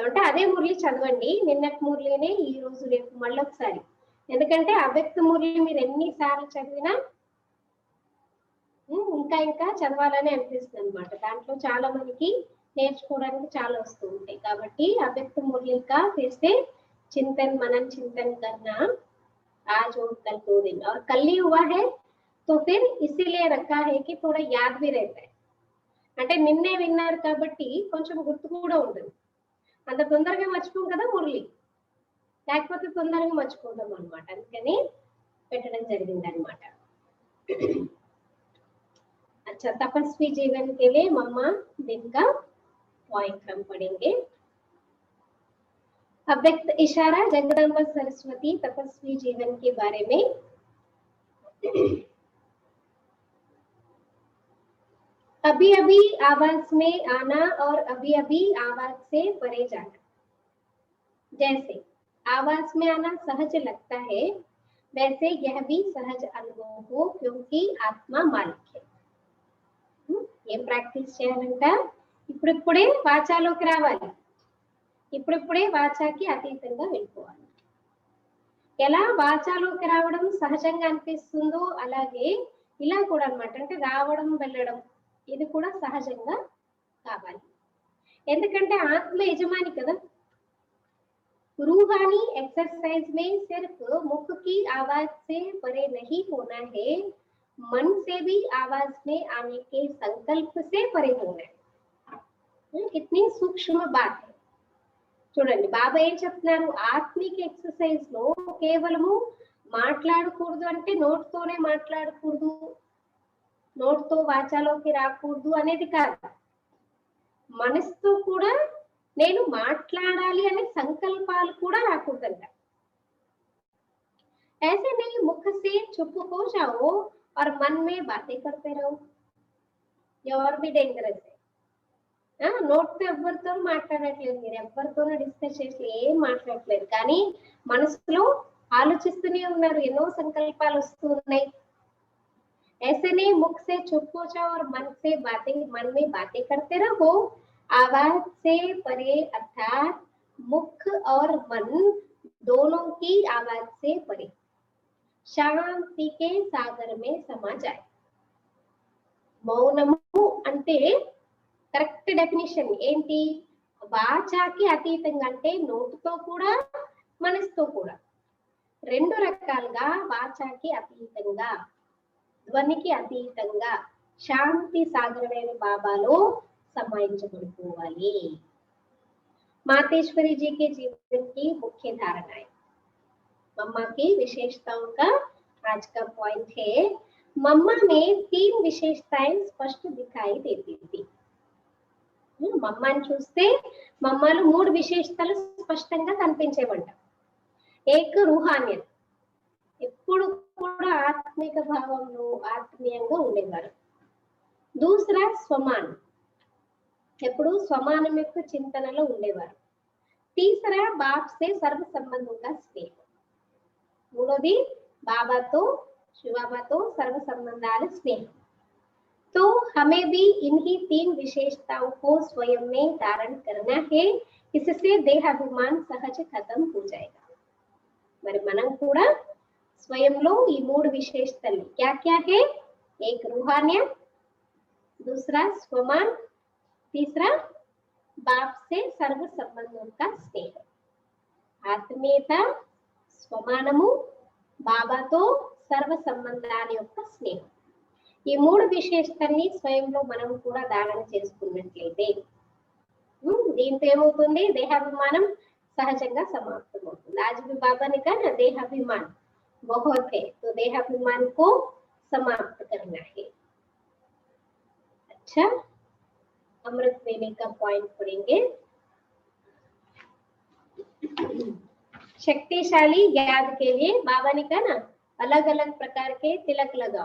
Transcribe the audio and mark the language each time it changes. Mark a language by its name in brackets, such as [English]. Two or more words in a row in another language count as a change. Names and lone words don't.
[Telugu] అంటే అదే మురళి చదవండి, నిన్నటి మురళినే ఈ రోజు రేపు మళ్ళీ ఒకసారి, ఎందుకంటే అవ్యక్త మురళి మీరు ఎన్నిసార్లు చదివినా ఇంకా ఇంకా చదవాలని అనిపిస్తుంది అనమాట। దాంట్లో చాలా మనకి నేర్చుకోవడానికి చాలా వస్తూ ఉంటాయి, కాబట్టి అవ్యక్త మురళి [Hindi] का फिर से चिंतन मनन चिंतन करना आज और कल 2 दिन, और कल ही हुआ है तो फिर इसीलिए रखा है कि थोड़ा याद भी रहता है। [Telugu] అంటే నిన్నే విన్నారు కాబట్టి కొంచెం గుర్తు కూడా ఉంటుంది, అంత తొందరగా మర్చిపోం కదా మురళి, లేకపోతే తొందరగా మర్చిపోతాం అనమాట, అందుకని పెట్టడం జరిగింది అనమాట। [Hindi] अच्छा, तपस्वी जीवन के लिए मम्मा दिन का पॉइंट हम पढ़ेंगे। अव्यक्त इशारा जगदम्बा सरस्वती तपस्वी जीवन के बारे में। अभी अभी आवाज में आना और अभी अभी आवाज से परे जाना। जैसे आवाज में आना सहज लगता है, वैसे यह भी सहज अनुभव हो क्योंकि आत्मा मालिक है। [Telugu] ఏం ప్రాక్టీస్ చేయాలంట? ఇప్పుడిప్పుడే వాచాలోకి రావాలి, ఇప్పుడిప్పుడే వాచాకి అతీతంగా వెళ్ళిపోవాలి. ఎలా వాచాలోకి రావడం సహజంగా అనిపిస్తుందో అలాగే ఇలా కూడా అన్నమాట. అంటే రావడం వెళ్ళడం ఇది కూడా సహజంగా కావాలి. ఎందుకంటే ఆత్మ యజమాని కదా. [Hindi] रूहानी एक्सरसाइज में सिर्फ मुख की आवाज से परे नहीं होना है, मन से भी आवाज में आने के संकल्प से परे होना है। कितनी सूक्ष्म बात है [Telugu] చూడండి. బాబా ఏం చెప్తున్నారు? ఆత్మిక ఎక్సర్సైజ్ లో కేవలము మాట్లాడకూడదు అంటే నోట్తోనే మాట్లాడకూడదు, నోట్తో వాచాలోకి రాకూడదు అనేది కాదు. మనసుతో కూడా నేను మాట్లాడాలి అనే సంకల్పాలు కూడా రాకూడదంట. [Hindi] ऐसे नहीं मुख से चुप हो जाओ और मन में बातें करते रहो, ये और भी डेंजरस है. [Telugu] నోట్తో ఎవరితో మాట్లాడట్లేదు, మీరు ఎవరితోనూ డిస్కస్ చేసి ఏం మాట్లాడట్లేదు, కానీ మనసులో ఆలోచిస్తూనే ఉన్నారు, ఎన్నో సంకల్పాలు వస్తూ ఉన్నాయి. [Hindi] ऐसे नहीं मुख से चुप हो जाओ और मन में बातें करते रहो. आवाज से परे अर्थात मुख और मन दोनों की आवाज से परे शांति के सागर में समा जाए. [Telugu] మౌనము అంటే కరెక్ట్ డెఫినిషన్ ఏంటి? వాచాకి అతీతంగా అంటే నోటితో కూడా మనసుతో కూడా రెండు రకాలుగా వాచాకి అతీతంగా ధ్వనికి అతీతంగా శాంతి సాగరమైన బాబాలో समाइंचबडिपोवाली. [Hindi] मातेश्वरी जी के जीवन की मुख्य धारणाएं, मम्मा की विशेषताओं का आज का पॉइंट है. मम्मा में 3 विशेषताएं स्पष्ट दिखाई देती थी. [Telugu] మమ్మని చూస్తే మమ్మలో 3 విశేషతలు స్పష్టంగా కనిపించేవంట. [Hindi] एक रूहानियत, [Telugu] ఎప్పుడు కూడా ఆత్మిక భావంలో ఆత్మీయంగా ఉండేవారు. [Hindi] दूसरा स्वमान, [Telugu] ఎప్పుడు స్వమానం యొక్క చింతనలో ఉండేవారు. [Hindi] तीसरा बाप से [Telugu] సర్వ సంబంధంగా స్నేహం, మూడోది బాబాతో శివబాబాతో సర్వ సంబంధాల స్నేహం. [Hindi] तो हमें भी इन्हीं 3 विशेषताओं को स्वयं में धारण करना है, इससे देहाभिमान सहज खत्म हो जाएगा. [Telugu] మరి మనం కూడా స్వయంలో ఈ 3 విశేషతలు [Hindi] क्या क्या है? एक रूहानियत, दूसरा स्वमान, तीसरा बाप से सर्व संबंधों का स्नेह. [Telugu] ఆత్మీయత, స్వమానము, బాబాతో సర్వ సంబంధాల యొక్క స్నేహం. ఈ 3 విశేషతల్ని స్వయంలో మనం కూడా ధారణ చేసుకున్నట్లయితే దీంతో ఏమవుతుంది? దేహాభిమానం సహజంగా [Hindi] समाप्त होता है. आज भी बाबा ने कहा ना देहाभिमान बहुत है, तो देहाभिमान को समाप्त करना है. अच्छा, अमृत वेले का पॉइंट पढ़ेंगे. शक्तिशाली याद के लिए बाबा ने कहा ना अलग अलग प्रकार के तिलक लगाओ.